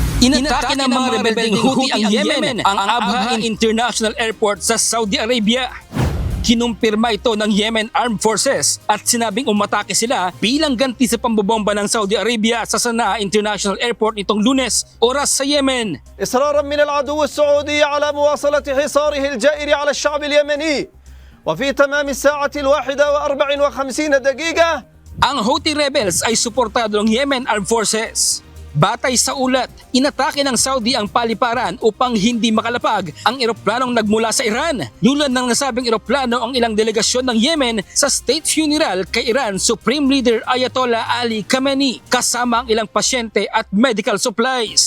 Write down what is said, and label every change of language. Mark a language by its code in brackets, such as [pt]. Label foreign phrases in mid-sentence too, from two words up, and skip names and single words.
[tl] Inatake ng mga rebeldeng Houthi ang Yemen ang Abha International Airport sa Saudi Arabia. Kinumpirma ito ng Yemen Armed Forces at sinabing umatake sila bilang ganti sa pambobomba ng Saudi Arabia sa Sana'a International Airport nitong Lunes, oras sa Yemen. [ar] إصرارا من العدو السعودي على مواصلة حصاره الجائر على الشعب اليمني وفي تمام الساعة 1:54 [tl] Ang Houthi rebels ay suportado ng Yemen Armed Forces. Batay sa ulat, inatake ng Saudi ang paliparan upang hindi makalapag ang eroplanong nagmula sa Iran. Lulad ng nasabing eroplano ang ilang delegasyon ng Yemen sa [en] state funeral [tl] kay Iran Supreme Leader Ayatollah Ali Khamenei kasama ang ilang pasyente at [en] medical supplies.